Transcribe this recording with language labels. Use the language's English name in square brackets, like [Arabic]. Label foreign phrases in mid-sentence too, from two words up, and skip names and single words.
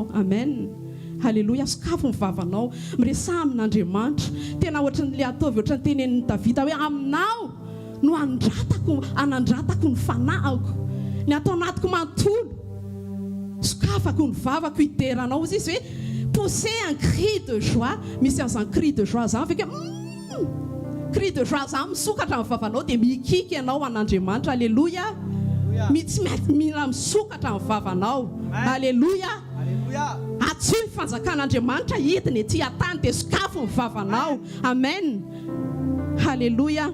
[Malagasy] Amen. Halleluia. Sokafo ny vavanao, miresaha amin'Andriamanitra. Tena ohatran'ilay ataovy ohatran'ny tenenin'ny Davida hoe aminao no anandratako ny fanahiko, ny atao anatiko manontolo, sokafako ny vavako hideranao. Ozy izy hoe [French] pousser un cri de joie. [Malagasy] Misy an'izany [French] cri de joie [Malagasy] zany avy [French] cri de joie [Malagasy] zany misokatra amin'ny vavanao dia mikika ianao an'Andriamanitra. Alléluia. Tsy mila misokatra amin'ny vavanao. Alléluia. Atsoy ny fanjakan'Andriamanitra hidiny ety atany dia sokafo ny vavanao. Amen. Alléluia.